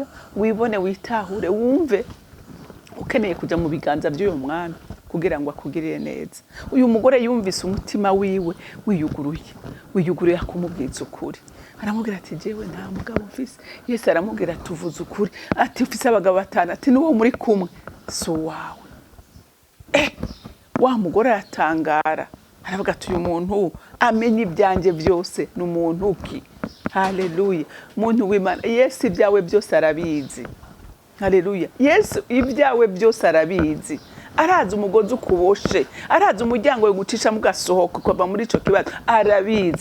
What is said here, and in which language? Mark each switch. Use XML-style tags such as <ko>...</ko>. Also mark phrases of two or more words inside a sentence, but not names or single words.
<rn>Wibone, witahure, wumve ukeneye kuja mu biganza by'uyo mwami kugira ngo akugirire neza. Uyu mugore yumvise umutima wiwe wiyuguruye akumubwiza ukuri. Aramubwira ati jewe nta mugabo mfise. Yesu aramubwira ati uvuze ukuri, ati ufise abagabo 5, ati nuwo muri kumwe so wawe. Wa mugore atangara, aravuga ati uyu muntu amenye ibyanjye byose n'umuntu ki. Haleluya. Muntu w'Imana, Yesu ibyawe byose arabizi. Haleluya. Yesu ibyawe byose arabizi. Arazi umugozi ukuboshe, arazi umuryango wo gucisha mugasohoka kuva muri ico kibazo, arabizi.</rn>